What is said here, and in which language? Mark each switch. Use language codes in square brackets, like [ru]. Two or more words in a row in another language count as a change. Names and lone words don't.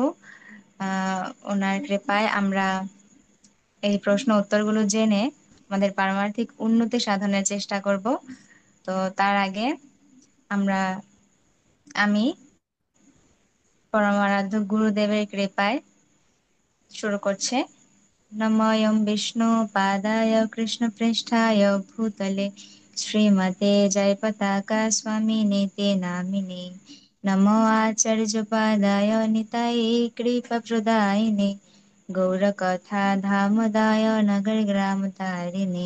[bn] আহ ওনার কৃপায় আমরা এই প্রশ্ন উত্তরগুলো জেনে আমাদের পারমার্থিক উন্নতি সাধনের চেষ্টা করব। তো তার আগে আমরা আমি পরমারাধ্য গুরুদেবের কৃপায় শুরু করছে। [sa] नमोऽयं विष्णुपादाय कृष्णप्रेष्ठाय भूतले श्रीमते जयपताका स्वामिनेते नामिने। नमो आचार्यपादाय निताये कृपप्रदायिने गौरकथा धामदाय नगरग्रामतारिणे।